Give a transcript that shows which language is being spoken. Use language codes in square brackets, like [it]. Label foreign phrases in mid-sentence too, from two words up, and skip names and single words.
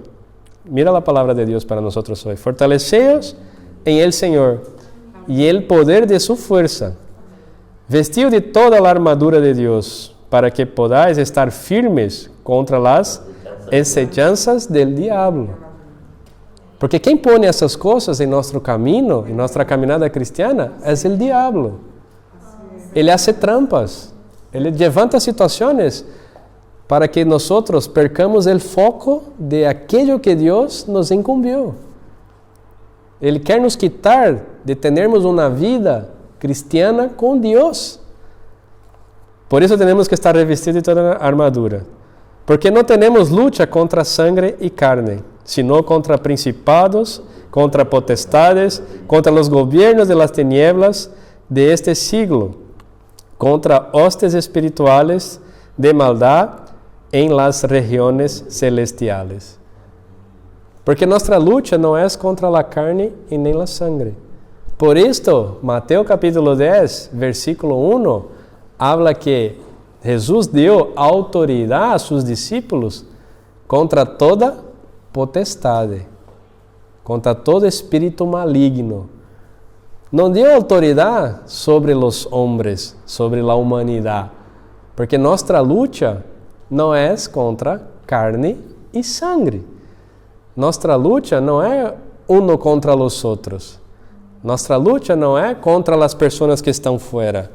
[es] Mira la palabra de Dios para nosotros hoy. Fortaleceos en el Señor y el poder de su fuerza. Vestido de toda la armadura de Dios, para que podáis estar firmes contra las acechanzas del diablo. [pt] Porque quem pone essas coisas em nosso caminho, em nossa caminhada cristiana, é o diabo. Ele hace trampas. Ele levanta situações para que nós percamos o foco de aquilo que Deus nos incumbiu. Ele quer nos quitar de termos uma vida cristiana com Deus. Por isso temos que estar revestidos de toda a armadura. Porque não temos luta contra sangue e carne, [es] sino contra principados, contra potestades, contra los gobiernos de las tinieblas de este siglo, contra hostes espirituales de maldad en las regiones celestiales. Porque nuestra lucha no es contra la carne y ni la sangre. Por esto, Mateo capítulo 10, versículo 1, habla que Jesús dio autoridad a sus discípulos contra toda potestade, contra todo espírito maligno. No dio autoridad sobre los hombres, sobre la humanidad, porque nuestra lucha no es contra carne y sangre. Nuestra lucha no es uno contra los otros. Nuestra lucha no es contra las personas que están fuera.